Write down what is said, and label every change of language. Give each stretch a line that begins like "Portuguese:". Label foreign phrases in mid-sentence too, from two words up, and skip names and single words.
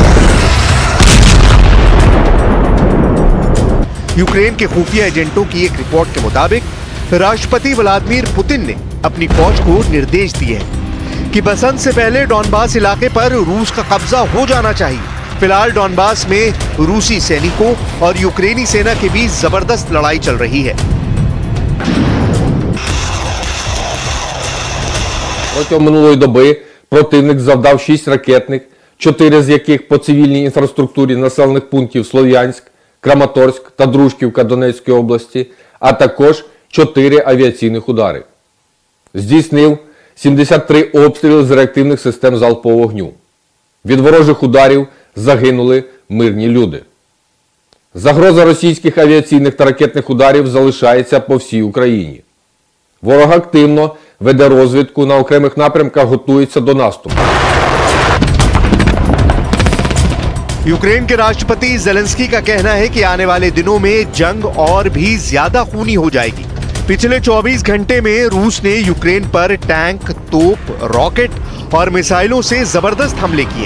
Hindi: यूक्रेन के खुफिया एजेंटों की एक रिपोर्ट के मुताबिक राष्ट्रपति व्लादिमीर पुतिन ने अपनी फौज को निर्देश दिए हैं कि बसंत से पहले डॉनबास इलाके पर रूस का कब्जा हो जाना चाहिए। फिलहाल डॉनबास में रूसी सैनिकों और यूक्रेनी सेना के बीच जबरदस्त लड़ाई चल रही है।
Ukrainian: Протягом минулої доби противник завдав 6 ракетних, 4 з яких по цивільній інфраструктурі населених пунктів Слов'янськ, Краматорськ та Дружківка Донецької області, а також 4 авіаційних удари. Здійснив 73 обстріли з реактивних систем залпового вогню. Від ворожих ударів загинули мирні люди. Загроза російських авіаційних та ракетних ударів залишається по всій Україні. Ворог активно веде розвідку, на окремих напрямках готується до наступу.
Hindi: यूक्रेन के राष्ट्रपति ज़ेलेंस्की का कहना है कि आने वाले दिनों में जंग और भी ज्यादा खूनी हो जाएगी। पिछले 24 घंटे में रूस ने यूक्रेन पर टैंक, तोप, रॉकेट और मिसाइलों से जबरदस्त हमले किए।